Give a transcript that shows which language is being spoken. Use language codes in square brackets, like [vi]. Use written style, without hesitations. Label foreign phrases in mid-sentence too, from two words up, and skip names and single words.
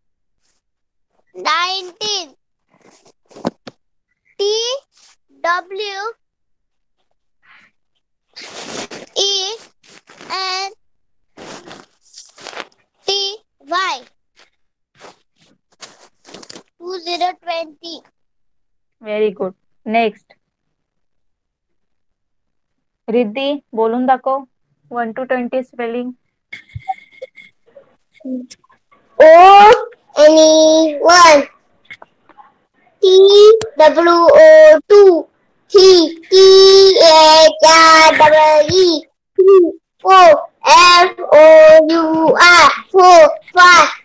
[en] 19. T-W-E-N-T-Y. 2020. very good. [mr] नेक्स्ट रिद्धी बोलून दाखव [en] 1 to 20 spelling. O-N-E-1. T-W-O-2. T-H-R-E-E. 4. F-O-U-R. 4. 5.